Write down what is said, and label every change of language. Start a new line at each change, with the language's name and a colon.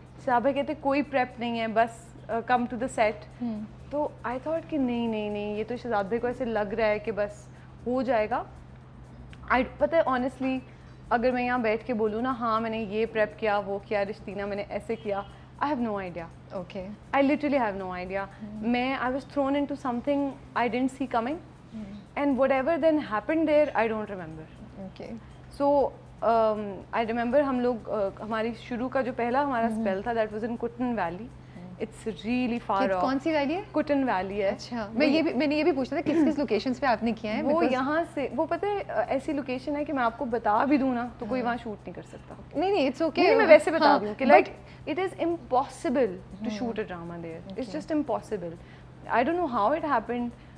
Urdu: صاحب کہتے کوئی پریپ نہیں ہے, بس
English: Come to the seat.
Urdu: تو
English: I thought
Urdu: کہ نہیں نہیں نہیں, یہ تو شہزاد بھائی کو ایسے لگ رہا ہے کہ بس ہو جائے گا. پتہ ہے آنیسٹلی اگر میں یہاں بیٹھ کے بولوں نا ہاں میں نے یہ پریپ کیا, وہ کیا, رشتینہ میں نے ایسے کیا,
English: I have no idea. Okay. I literally have no idea. I was thrown into something I didn't see coming. And whatever then happened there, I don't remember. Okay. So, I remember
Urdu: ہم لوگ ہماری شروع کا جو پہلا ہمارا spell تھا
English: that was in Kutan Valley. It's really far off.
Urdu: کون سی ویلی ہے؟ Kutan Valley ہے. اچھا, میں نے یہ بھی پوچھا تھا کس کس لوکیشنز پہ آپ نے کیا ہے؟ وہ یہاں سے وہ پتہ ہے ایسی لوکیشن ہے کہ میں آپ کو بتا بھی دوں نا تو کوئی وہاں شوٹ نہیں کر سکتا. نہیں اٹس اوکے, میں ویسے بتا دوں کہ like
English: it is impossible to shoot a drama there. It's just impossible. I don't know how it happened.